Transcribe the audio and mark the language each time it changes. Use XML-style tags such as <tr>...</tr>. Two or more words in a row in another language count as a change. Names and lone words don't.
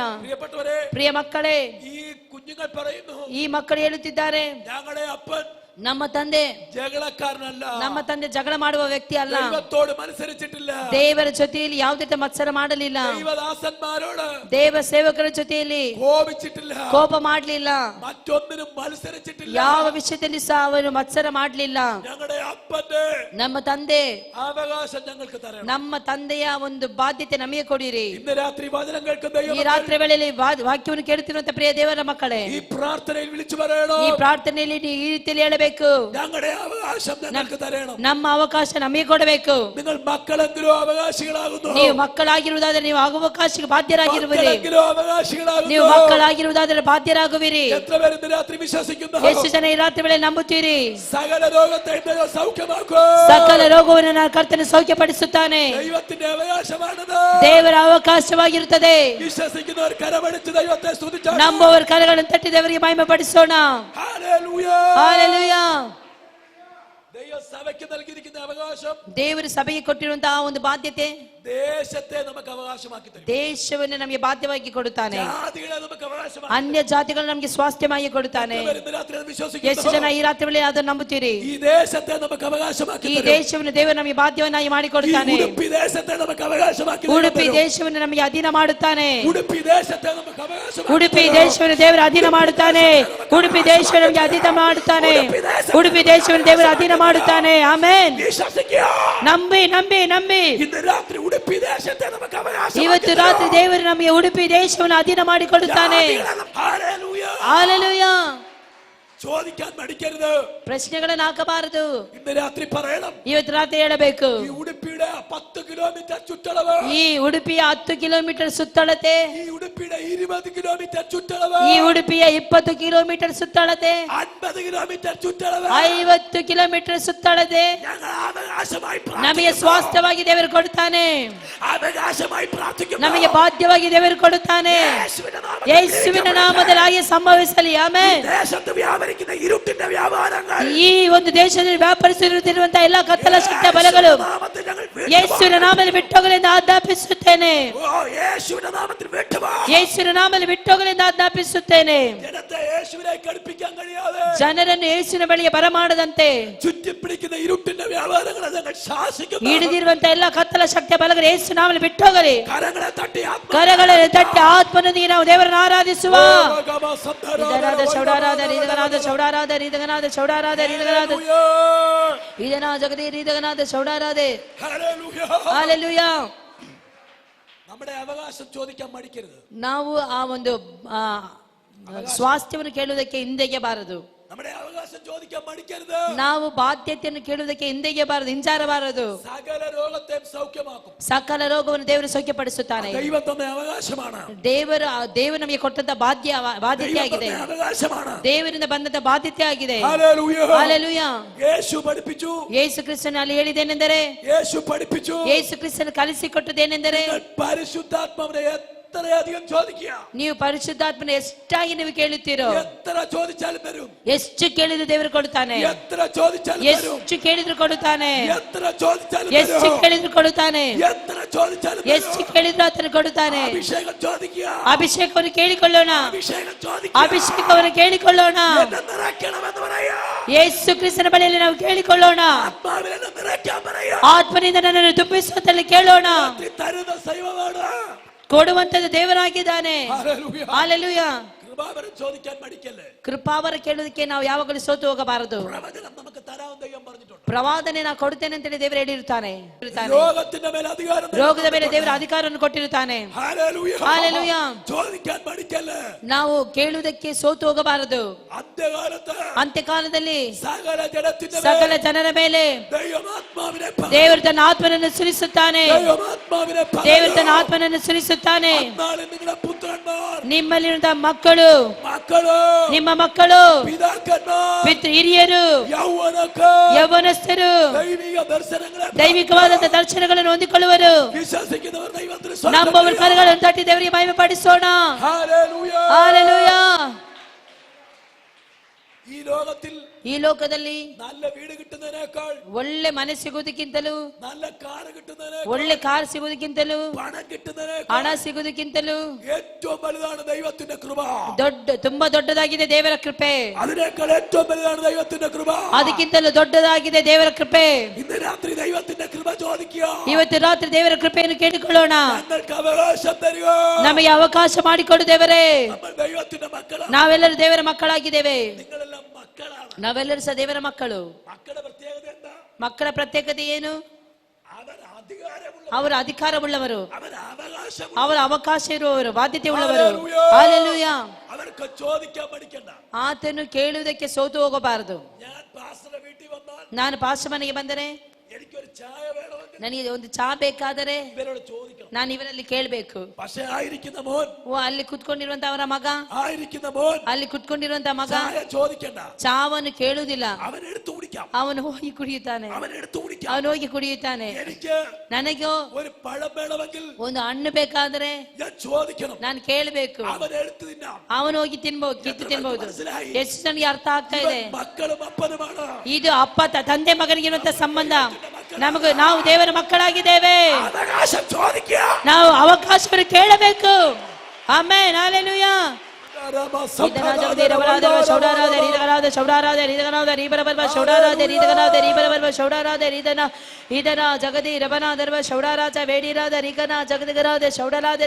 <kn>ಪ್ರಿಯ ಮಕ್ಕಳೇ, ಈ ಮಕ್ಕಳು ಹೇಳುತ್ತಿದ್ದಾರೆ, ನಮ್ಮ ತಂದೆ ಜಗಳಕಾರನಲ್ಲ, ನಮ್ಮ ತಂದೆ ಜಗಳ ಮಾಡುವ ವ್ಯಕ್ತಿ ಅಲ್ಲ, ದೇವರ ಜೊತೆಯಲ್ಲಿ ಯಾವುದೇ ಮತ್ಸರ ಮಾಡಲಿಲ್ಲ, ದೇವ ಸೇವಕರ ಜೊತೆಯಲ್ಲಿ ಕೋಪ ಮಾಡಲಿಲ್ಲ, ಯಾವ ವಿಷಯದಲ್ಲಿ ಸಹ ಅವರು ಮತ್ಸರ ಮಾಡಲಿಲ್ಲ. ನಮ್ಮ ತಂದೆ, ನಮ್ಮ ತಂದೆಯ ಒಂದು ಬಾಧ್ಯತೆ ನಮಗೆ ಕೊಡಿರಿ. ಈ ರಾತ್ರಿ ವೇಳೆಯಲ್ಲಿ ವಾಕ್ಯವನ್ನು ಕೇಳುತ್ತಿರುವಂತ ಪ್ರಿಯ ದೇವರ ಮಕ್ಕಳೇ, ಈ ಪ್ರಾರ್ಥನೆಯಲ್ಲಿ ಈ ರೀತಿಯಲ್ಲಿ ಹೇಳಬೇಕು. ಕೊಡಬೇಕು.</kn> <ml>ഞങ്ങളുടെ അവകാശം ഞങ്ങൾക്ക് തരണം.</ml> <kn>ನಮ್ಮ ಅವಕಾಶ ನಮಗೆ ಕೊಡಬೇಕು.</kn> <ml>നിങ്ങൾ മക്കളെങ്കിലും അവകാശികളാകുന്നു.</ml> <kn>ನೀವು ಮಕ್ಕಳಾಗಿರುವುದಾದರೆ ನೀವು ಅವಕಾಶಕ್ಕೆ ಬಾಧ್ಯರಾಗಿರುವಿರಿ.</kn> <ml>മക്കളെങ്കിലും അവകാശികളാകുന്നു.</ml> <kn>ನೀವು ಮಕ್ಕಳಾಗಿರುವುದಾದರೆ ಬಾಧ್ಯರಾಗುವಿರಿ.</kn> <ml>എത്ര പേർ ഇന്ന് രാത്രി വിശ്വസിക്കുന്നു?</ml> <kn>ಎಷ್ಟು ಜನ ಈ ರಾತ್ರಿ ವೇಳೆ ನಂಬುತ್ತೀರಿ?</kn> <ml>സകല രോഗത്തെ ദൈവം സൗഖ്യമാക്കും.</ml> <kn>ಸಕಲ ರೋಗವನ್ನು ನಾನು ಕರ್ತನು ಸೌಖ್ಯಪಡಿಸುತ್ತಾನೆ.</kn> <ml>ദൈവത്തിന്റെ അവകാശമാണത്.</ml> <kn>ದೇವರ ಅವಕಾಶವಾಗಿರುತ್ತದೆ.</kn> <ml>വിശ്വസിക്കുന്നവർ കരമടിച്ച് ദൈവത്തെ സ്തുതിച്ചാൽ</ml> <kn>ನಂಬುವವರ ಕರಗಳನ್ನು ತಟ್ಟಿ ದೇವರಿಗೆ ಮಹಿಮೆ ಪಡಿಸೋಣ.</kn> <ml>ഹല്ലേലൂയ.</ml> <kn>ಹಾಲೆಲೂಯಾ.</kn> <ml>ദൈവ സഭയ്ക്ക് നൽകിയിരിക്കുന്ന അവകാശം,</ml> <kn>ದೇವರು ಸಭೆಗೆ ಕೊಟ್ಟಿರುವಂತಹ ಒಂದು ಬಾಧ್ಯತೆ,</kn> <ml>ദേശത്തെ നമുക്ക് അവകാശമാക്കി തരും.</ml> <kn>ದೇಶವನ್ನು ನಮಗೆ ಬಾಧ್ಯವಾಗಿ ಕೊಡುತ್ತಾನೆ.</kn> <ml>ജാതികളെ നമുക്ക് അവകാശമാക്കി</ml> <kn>ಅನ್ಯ ಜಾತಿಗಳು ನಮಗೆ ಸ್ವಾಸ್ಥ್ಯವಾಗಿ ಕೊಡುತ್ತಾನೆ.</kn> <ml>തരും. ഇന്ന് രാത്രി അത്</ml> <kn>ಎಷ್ಟು</kn> <ml>വിശ്വസിക്കുന്നു.</ml> <kn>ಜನ ಈ ರಾತ್ರಿ ವೇಳೆ ಅದನ್ನು ನಂಬುತ್ತೀರಿ?</kn> <ml>ഈ ദേശത്തെ നമുക്ക് അവകാശമാക്കി</ml> <kn>ಈ</kn> <ml>തരും.</ml> <kn>ದೇಶವನ್ನು ದೇವರು ನಮಗೆ ಬಾಧ್ಯವನ್ನಾಗಿ</kn> <ml>ഈ</ml> <kn>ಮಾಡಿಕೊಡುತ್ತಾನೆ.</kn> <ml>ഉടുപ്പി ദേശത്തെ നമുക്ക് അവകാശമാക്കി</ml> <kn>ಉಡುಪಿ</kn> <ml>തരും.</ml> <kn>ದೇಶವನ್ನು ನಮಗೆ ಅಧೀನ ಮಾಡುತ್ತಾನೆ.</kn> <ml>ഉടുപ്പി ദേശത്തെ നമുക്ക് അവകാശമാക്കി</ml> <kn>ಉಡುಪಿ</kn> <ml>തരും.</ml> <kn>ದೇಶವನ್ನು ದೇವರು ಅಧೀನ ಮಾಡುತ್ತಾನೆ. ಉಡುಪಿ ದೇಶವನ್ನು ನಮಗೆ ಅಧೀನ ಮಾಡುತ್ತಾನೆ. ಉಡುಪಿ ದೇಶವನ್ನು ದೇವರು ಅಧೀನ ಮಾಡುತ್ತಾನೆ. ಆಮೆನ್.</kn> <ml>വിശ്വസിക്കുക.</ml> <kn>ನಂಬಿ ನಂಬಿ ನಂಬಿ.</kn> <ml>ഇന്ന് രാത്രി ഉടുപ്പി ദേശത്തെ നമുക്ക് അവകാശമാക്കി</ml> <kn>ಇವತ್ತು</kn> <ml>തരും.</ml> <kn>ರಾತ್ರಿ ದೇವರು ನಮಗೆ ಉಡುಪಿ ದೇಶವನ್ನು ಅಧೀನ ಮಾಡಿಕೊಡುತ್ತಾನೆ.</kn> <ml>ഹല്ലേലൂയ.</ml> <kn>ಹಾಲೆಲೂಯಾ.</kn> <ml>ചോദിക്കാൻ മടിക്കരുത്.</ml> <kn>ಪ್ರಶ್ನೆಗಳನ್ನು ಹಾಕಬಾರದು.</kn> <ml>ഇന്ന് രാത്രി പറയണം.</ml> <kn>ಇವತ್ತು ರಾತ್ರಿ ಹೇಳಬೇಕು.</kn> <ml>ഈ ഉടുപ്പിയുടെ 10 കിലോമീറ്റർ ചുറ്റളവ്,</ml> <kn>ಈ ಉಡುಪಿಯ 10 ಕಿಲೋಮೀಟರ್ ಸುತ್ತಳತೆ,</kn> <ml>ഈ ഉടുപ്പിയുടെ 20 കിലോമീറ്റർ ചുറ്റളവ്,</ml> <kn>ಈ ಉಡುಪಿಯ 20 ಕಿಲೋಮೀಟರ್ ಸುತ್ತಳತೆ,</kn> <ml>50 കിലോമീറ്റർ ചുറ്റളവ്</ml> <kn>50 ಕಿಲೋಮೀಟರ್ ಸುತ್ತಳತೆ</kn> <ml>ഞങ്ങൾ അവകാശമായി</ml> <kn>ನಮಗೆ ಸ್ವಾಸ್ಥ್ಯವಾಗಿ ದೇವರು ಕೊಡುತ್ತಾನೆ.</kn> <ml>അവകാശമായി പ്രാർത്ഥിക്കുന്നു.</ml> <kn>ನಮಗೆ ಬಾಧ್ಯವಾಗಿ ದೇವರು ಕೊಡುತ್ತಾನೆ. ಯೇಸುವಿನ ನಾಮದಲ್ಲಿ ಹಾಗೆ ಸಂಭವಿಸಲಿ. ಆಮೆನ್.</kn> <ml>ദേശത്ത് വ്യാപരിക്കുന്ന ഇരുട്ടിന്റെ വ്യാപാരങ്ങൾ</ml> <kn>ಈ ಒಂದು ದೇಶದಲ್ಲಿ ವ್ಯಾಪರಿಸುತ್ತಿರುವಂತಹ ಎಲ್ಲ ಕತ್ತಲ ಶಕ್ತಿಯ ಬಲಗಳು</kn> <ml>നാമത്തിൽ ഞങ്ങൾ</ml> <kn>ಯೇಸುವಿನ ನಾಮದಲ್ಲಿ ಬಿಟ್ಟೋಗಲೆಂದು ಆಜ್ಞಾಪಿಸುತ್ತೇನೆ.</kn> <ml>യേശുവിന്റെ നാമത്തിൽ വിട്ടുവാ.</ml> <kn>ಯೇಸುವಿನ ನಾಮದಲ್ಲಿ ಬಿಟ್ಟೋಗಲೆಂದು ಆಜ್ಞಾಪಿಸುತ್ತೇನೆ.</kn> <ml>ജനത്തെ യേശുവിലേക്ക് അടുപ്പിക്കാൻ കഴിയാതെ</ml> <kn>ಜನರನ್ನು ಯೇಸುವಿನ ಬಳಿಗೆ ಬರಮಾಡದಂತೆ</kn> <ml>ചുറ്റിപ്പിടിക്കുന്ന ഇരുട്ടിന്റെ വ്യാപാരങ്ങളെ ഞങ്ങൾ ശാസിക്കുന്നു.</ml> <kn>ಹಿಡಿದಿರುವಂತಹ ಎಲ್ಲ ಕತ್ತಲ ಶಕ್ತಿಯ ಬಲಗಳು ಯೇಸು ನಾಮದಲ್ಲಿ ಬಿಟ್ಟೋಗಲಿ.</kn> <ml>കരങ്ങളെ തട്ടി</ml> <kn>ಕರಗಳಲ್ಲಿ ತಟ್ಟಿ ಆತ್ಮನೊಂದಿಗೆ ನಾವು ದೇವರನ್ನು ಆರಾಧಿಸುವ. ಇದನಾದ ಚೌಡಾರಾದ ರೀದಗನಾದ ಚೌಡಾರಾದ ರೀದಗನಾದ ಚೌಡಾರಾದ ರೀದಗನಾದ ಇದನಾ ಜಗದೇ ರೀದಗನಾದ ಚೌಡಾರಾದೆ. ಹಾಲೆಲೂಯಾ.</kn> <ml>നമ്മുടെ അവകാശം ചോദിക്കാൻ മടിക്കരുത്.</ml> <kn>ನಾವು ಆ ಒಂದು ಸ್ವಾಸ್ಥ್ಯವನ್ನು ಕೇಳುವುದಕ್ಕೆ ಹಿಂದೆಗೆ ಬಾರದು.</kn> <ml>നമ്മുടെ അവകാശം ചോദിക്കാൻ മടിക്കരുത്.</ml> <kn>ನಾವು ಬಾಧ್ಯತೆಯನ್ನು ಕೇಳುವುದಕ್ಕೆ ಹಿಂದೆಗೆ ಬಾರದು, ಹಿಂಜಾರಬಾರದು.</kn> <ml>സകല രോഗത്തെയും സൗഖ്യമാക്കും.</ml> <kn>ಸಕಲ ರೋಗವನ್ನು ದೇವರು ಸೌಖ್ಯಪಡಿಸುತ್ತಾನೆ.</kn> <ml>ദൈവം തന്ന അവകാശമാണ്.</ml> <kn>ದೇವರು ನಮಗೆ ಕೊಟ್ಟಂತ ಬಾಧ್ಯತೆ ಆಗಿದೆ.</kn> <ml>അവകാശമാണ്.</ml> <kn>ದೇವರಿಂದ ಬಂದಂತ ಬಾಧ್ಯತೆ ಆಗಿದೆ.</kn> <ml>ഹല്ലേലൂയ.</ml> <kn>ಹಾಲೆಲೂಯಾ.</kn> <ml>യേശു പഠിപ്പിച്ചു.</ml> <kn>ಯೇಸು ಕ್ರಿಸ್ತನು ಅಲ್ಲಿ ಹೇಳಿದ್ದೇನೆಂದರೆ,</kn> <ml>യേശു പഠിപ്പിച്ചു.</ml> <kn>ಯೇಸು ಕ್ರಿಸ್ತನು ಕಲಿಸಿಕೊಟ್ಟದೇನೆಂದರೆ,</kn> <ml>പരിശുദ്ധാത്മാവിനെ എത്രയധികം ചോദിക്കുക.</ml> <kn>ನೀವು ಪರಿಶುದ್ಧಾತ್ಮನ ಎಷ್ಟಾಗಿ ನೀವು ಕೇಳುತ್ತೀರೋ,</kn> <ml>എത്ര ചോദിച്ചാലും തരും.</ml> <kn>ಎಷ್ಟು ಕೇಳಿದ್ರು ದೇವರು ಕೊಡುತ್ತಾನೆ.</kn> <ml>എത്ര ചോദിച്ചാലും തരും.</ml> <kn>ಎಷ್ಟು ಕೇಳಿದ್ರು ಕೊಡುತ್ತಾನೆ.</kn> <ml>എത്ര ചോദിച്ചാലും</ml> <kn>ಎಷ್ಟು</kn> <ml>തരും.</ml> <kn>ಕೇಳಿದ್ರು ಕೊಡುತ್ತಾನೆ.</kn> <ml>എത്ര ചോദിച്ചാലും</ml> <kn>ಎಷ್ಟು</kn> <ml>തരും.</ml> <kn>ಕೇಳಿದ್ರು ಆತನು ಕೊಡುತ್ತಾನೆ.</kn> <ml>അഭിഷേകം ചോദിക്കുക.</ml> <kn>ಅಭಿಷೇಕವನ್ನು ಕೇಳಿಕೊಳ್ಳೋಣ.</kn> <ml>അഭിഷേകം ചോദിക്കുക.</ml> <kn>ಅಭಿಷೇಕವನ್ನು ಕೇಳಿಕೊಳ್ಳೋಣ.</kn> <ml>എന്നെ നിറയ്ക്കണമെന്ന് പറയാ.</ml> <kn>ಯೇಸು ಕ್ರಿಸ್ತನ ಬಳಿಯಲ್ಲಿ ನಾವು ಕೇಳಿಕೊಳ್ಳೋಣ.</kn> <ml>ആത്മാവിനെ എന്നെ നിറയ്ക്കാൻ പറയാ.</ml> <kn>ಆತ್ಮನಿಂದ ನನ್ನನ್ನು ತುಂಬಿಸುವಂತಲ್ಲಿ ಕೇಳೋಣ.</kn> <ml>തരുന്ന ദൈവമാണ്.</ml> <kn>ಕೊಡುವಂತದ್ದು ದೇವರಾಗಿದ್ದಾನೆ.</kn> <ml>ഹല്ലേലൂയ.</ml> <kn>ಹಾಲೆಲೂಯಾ.</kn> <ml>കൃപാവരം ചോദിക്കാൻ മടിക്കല്ലേ.</ml> <kn>ಕೃಪಾವರ ಕೇಳುವುದಕ್ಕೆ ನಾವು ಯಾವಾಗಲೂ ಸೋತು ಹೋಗಬಾರದು.</kn> <ml>പ്രവചനം നമുക്ക് തരാൻ ദൈവം പറഞ്ഞിട്ടുണ്ട്.</ml> <kn>ಪ್ರವಾದನೆ ನಾ ಕೊಡುತ್ತೇನೆ ಅಂತೇಳಿ ದೇವರು ಹೇಳಿರುತ್ತಾನೆ.</kn> <ml>രോഗത്തിന്റെ മേൽ അധികാരം</ml> <kn>ರೋಗದ ಮೇಲೆ ದೇವರ ಅಧಿಕಾರವನ್ನು ಕೊಟ್ಟಿರುತ್ತಾನೆ.</kn> <ml>ഹല്ലേലൂയ.</ml> <kn>ಹಾಲೆಲೂಯಾ.</kn> <ml>ചോദിക്കാൻ മടിക്കല്ലേ.</ml> <kn>ನಾವು ಕೇಳುವುದಕ್ಕೆ ಸೋತು ಹೋಗಬಾರದು.</kn> <ml>അന്ത്യകാലത്ത്</ml> <kn>ಅಂತ್ಯಕಾಲದಲ್ಲಿ</kn> <ml>സകല ജനത്തിന്റെ</ml> <kn>ಸಕಲ ಜನರ ಮೇಲೆ</kn> <ml>ദൈവമാത്മാവിനെ</ml> <kn>ದೇವರು ತನ್ನ ಆತ್ಮನನ್ನು ಸುರಿಸುತ್ತಾನೆ.</kn> <ml>ദൈവമാത്മാവിനെ</ml> <kn>ದೇವರು ತನ್ನ ಆತ್ಮನನ್ನು ಸುರಿಸುತ್ತಾನೆ.</kn> <ml>നാളെ നിങ്ങളുടെ പുത്രന്മാർ,</ml> <kn>ನಿಮ್ಮಲ್ಲಿರುವಂತಹ ಮಕ್ಕಳು,</kn> <ml>മക്കള്,</ml> <kn>ನಿಮ್ಮ ಮಕ್ಕಳು,</kn> <ml>പിതാക്കന്മാർ,</ml> <kn>ಹಿರಿಯರು, ಯೌವನಸ್ಥರು</kn> <ml>ദൈവിക ദർശനങ്ങളെ</ml> <kn>ದೈವಿಕವಾದಂತಹ ದರ್ಶನಗಳನ್ನು ಹೊಂದಿಕೊಳ್ಳುವರು.</kn> <ml>വിശ്വസിക്കുന്നവർ ദൈവത്തിന്</ml> <kn>ನಂಬುವವರ ಕರಗಳನ್ನು ತಟ್ಟಿ ದೇವರಿಗೆ ಮಹಿಮೆ ಪಡಿಸೋಣ.</kn> <ml>ഹല്ലേലൂയ.</ml> <kn>ಹಾಲೆಲೂಯಾ.</kn> <ml>ഈ ലോകത്തിൽ</ml> <kn>ಈ ಲೋಕದಲ್ಲಿ</kn> <ml>നല്ല വീട് കിട്ടുന്നതിനേക്കാൾ,</ml> <kn>ಒಳ್ಳೆ ಮನೆ ಸಿಗುವುದಕ್ಕಿಂತಲೂ,</kn> <ml>നല്ല കാർ കിട്ടുന്നതിനേക്കാൾ,</ml> <kn>ಒಳ್ಳೆ ಕಾರ್ ಸಿಗುವುದಕ್ಕಿಂತಲೂ,</kn> <ml>പണം കിട്ടുന്നതിനേക്കാൾ</ml> <kn>ಹಣ ಸಿಗುವುದಕ್ಕಿಂತಲೂ</kn> <ml>ഏറ്റവും വലുതാണ് ദൈവത്തിന്റെ കൃപ.</ml> <kn>ತುಂಬಾ ದೊಡ್ಡದಾಗಿದೆ ದೇವರ ಕೃಪೆ.</kn> <ml>അതിനേക്കാൾ ഏറ്റവും വലുതാണ് ദൈവത്തിന്റെ കൃപ.</ml> <kn>ಅದಕ್ಕಿಂತಲೂ ದೊಡ್ಡದಾಗಿದೆ ದೇವರ ಕೃಪೆ.</kn> <ml>ഇന്ന് രാത്രി ദൈവത്തിന്റെ കൃപ ചോദിക്കുക.</ml> <kn>ಇವತ್ತು ರಾತ್ರಿ ದೇವರ ಕೃಪೆಯನ್ನು ಕೇಳಿಕೊಳ್ಳೋಣ.</kn> <ml>ഞങ്ങൾക്ക് അവകാശം തരിക.</ml> <kn>ನಮಗೆ ಅವಕಾಶ ಮಾಡಿಕೊಡು ದೇವರೇ.</kn> <ml>നമ്മൾ ദൈവത്തിന്റെ മക്കളാണ്.</ml> <kn>ನಾವೆಲ್ಲರೂ ದೇವರ ಮಕ್ಕಳಾಗಿದ್ದೇವೆ.</kn> <ml>നിങ്ങളെല്ലാം മക്കളാണ്.</ml> <kn>ನಾವೆಲ್ಲರೂ ಸಹ ದೇವರ ಮಕ್ಕಳು.</kn> <ml>മക്കളുടെ പ്രത്യേകത എന്താ?</ml> <kn>ಮಕ್ಕಳ ಪ್ರತ್ಯೇಕತೆ ಏನು?</kn> <ml>അവർ</ml> <kn>ಅವರು ಅಧಿಕಾರವುಳ್ಳವರು,</kn> <ml>അവൻ അവകാശം,</ml> <kn>ಅವರ ಅವಕಾಶ ಇರುವವರು, ಬಾಧ್ಯತೆ ಉಳ್ಳವರು. ಹಲ್ಲೆಲೂಯಾ.</kn> <ml>അവർക്ക് ചോദിക്കാൻ പഠിക്കണ്ട.</ml> <kn>ಆತನು ಕೇಳುವುದಕ್ಕೆ ಸೋತು ಹೋಗಬಾರದು.</kn> <ml>ഞാൻ പാസ്റ്ററുടെ വീട്ടിൽ വന്നാൽ</ml> <kn>ನಾನು ಪಾಸ್ಟರ್ ಮನೆಗೆ ಬಂದರೆ</kn> <ml>എനിക്കൊരു ചായ വേണമെങ്കിൽ</ml> <kn>ನನಗೆ ಒಂದು ಚಾ ಬೇಕಾದರೆ</kn> <ml>ഇവരോട് ചോദിക്കണം.</ml> <kn>ನಾನು ಇವರಲ್ಲಿ ಕೇಳಬೇಕು.</kn> <ml>പക്ഷേ ആയിരിക്കുന്ന മോൻ,</ml> <kn>ಅಲ್ಲಿ ಕುತ್ಕೊಂಡಿರುವಂತ ಅವರ ಮಗ,</kn> <ml>ആയിരിക്കുന്ന മോൻ</ml> <kn>ಅಲ್ಲಿ ಕುತ್ಕೊಂಡಿರುವಂತ ಮಗ</kn> <ml>ചായ ചോദിക്കണ്ട.</ml> <kn>ಚಾವನ್ನು ಕೇಳುವುದಿಲ್ಲ.</kn> <ml>അവൻ എടുത്തു കുടിക്കാം.</ml> <kn>ಅವನು ಹೋಗಿ ಕುಡಿಯುತ್ತಾನೆ.</kn> <ml>അവൻ എടുത്തു കുടിക്കാം.</ml> <kn>ಅವನು ಹೋಗಿ ಕುಡಿಯುತ್ತಾನೆ.</kn> <ml>എനിക്ക്</ml> <kn>ನನಗೂ</kn> <ml>ഒരു പഴം വേണമെങ്കിൽ</ml> <kn>ಒಂದು ಹಣ್ಣು ಬೇಕಾದರೆ</kn> <ml>ഞാൻ ചോദിക്കണം.</ml> <kn>ನಾನು ಕೇಳಬೇಕು.</kn> <ml>അവൻ എടുത്തു തിന്നാം.</ml> <kn>ಅವನು ಹೋಗಿ ತಿನ್ಬಹುದು, ಕಿತ್ತು ತಿನ್ಬಹುದು. ಎಷ್ಟು ನನಗೆ ಅರ್ಥ ಆಗ್ತಾ ಇದೆ.</kn> <ml>മക്കളും അപ്പനുമാണ്.</ml> <kn>ಇದು ಅಪ್ಪ ತಂದೆ ಮಗನಿಗಿರುವಂತ ಸಂಬಂಧ. ನಾವು ದೇವರ ಮಕ್ಕಳಾಗಿದ್ದೇವೆ.</kn> <ml>അവകാശം ചോദിക്കുക.</ml> <kn>ನಾವು ಅವಕಾಶವನ್ನು ಕೇಳಬೇಕು. ಆಮೆನ್. ಹಲ್ಲೆಲೂಯಾ. ಜಗದಿ ರಬನಾದರ್ವ ಶೌಡಾರಾಜ ವೇಡಿರಾದ ರೀಗನ ಜಗದಿಗರಾದ ಶೌಡಲಾದರೆ.</kn>